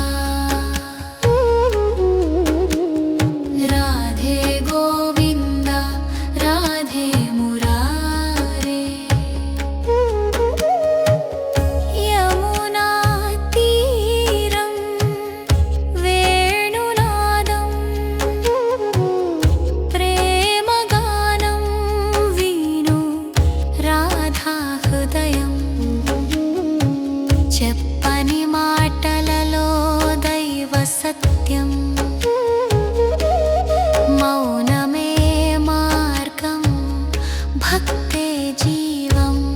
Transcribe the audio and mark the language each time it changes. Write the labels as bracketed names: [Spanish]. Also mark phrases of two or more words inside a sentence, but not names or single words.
[Sanskrit] राधे गोविन्द राधे मुरारे यमुना तीरं वेणुनादं प्रेमगानं वीणु राधा हृदयं [Telugu] చెప్పని మాటలలో దైవ సత్యం మౌనమే మార్గం భక్తే జీవం